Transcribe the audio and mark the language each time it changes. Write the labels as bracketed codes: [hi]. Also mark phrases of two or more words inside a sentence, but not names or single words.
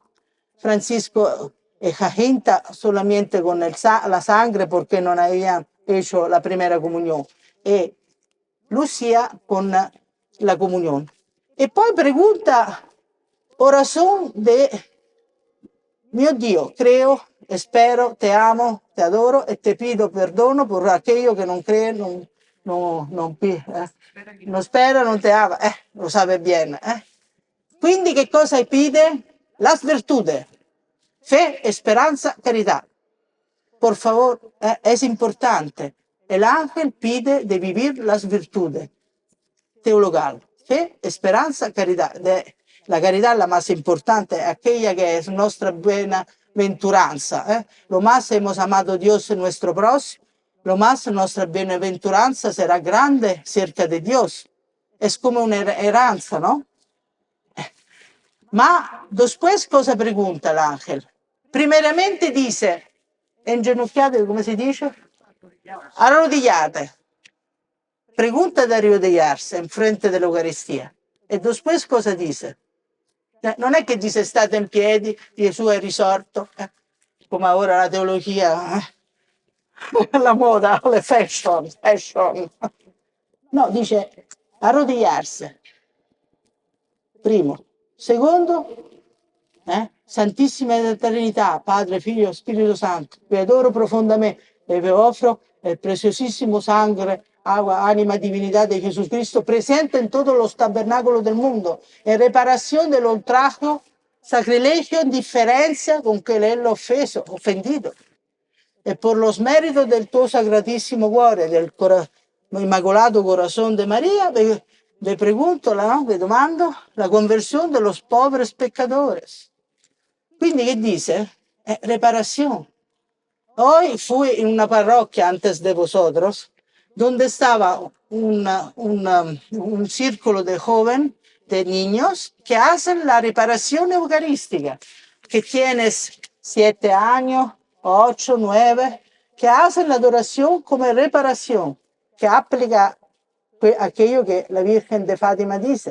[es] Francisco y Jacinta solamente con la sangre porque no habían hecho la primera comunión. Y Lucía con la comunión. Y poi pregunta, oración de, [it] mio Dio, [es] creo, espero, te amo, te adoro e te pido perdono por aquello que non cree, [it] non spera, non [es] te ama, lo sabe [it] bene. Quindi che cosa pide? [es] Las virtudes. Fe, esperanza, caridad. Por favor, es importante. El ángel pide de vivir las virtudes teologales. Fe, esperanza, caridad. La caridad es la más importante, aquella que es nuestra bienaventuranza. Lo más hemos amado a Dios en nuestro próximo, lo más nuestra bienaventuranza será grande cerca de Dios. Es como una heranza, ¿no? [it] Ma después cosa pregunta l'angelo? [es] Primeramente dice, [it] inginocchiate, come si dice? [es] Arrodillate. [it] Pregunta di arrodillarsi in frente dell'Eucaristia. E después cosa dice? Non è che dice state in piedi, Gesù è risorto, come ora la teologia, la moda, le fashion. [es] No, dice arrodillarsi. [it] Primo. Secondo, Santissima Trinità, Padre, Figlio, Spirito Santo, vi adoro profondamente e vi offro [es] el preciosísimo sangre, agua, anima, divinidad de Jesucristo, presente en todos los tabernáculos del mundo, en reparación del ultrajo, sacrilegio, indiferencia con que él lo ofendido. E por los méritos [it] del tuo sacratissimo cuore, [es] del Inmaculado Corazón de María, le pregunto, [it] le domando [es] la conversión de los pobres pecadores. Quindi che dice? Reparación. Hoy fui en una parroquia antes de vosotros, donde estaba un círculo de jóvenes, de niños, que hacen la reparación eucarística, que tienes 7 años, 8, 9, que hacen la adoración como reparación, que aplica aquello que la Virgen de Fátima dice.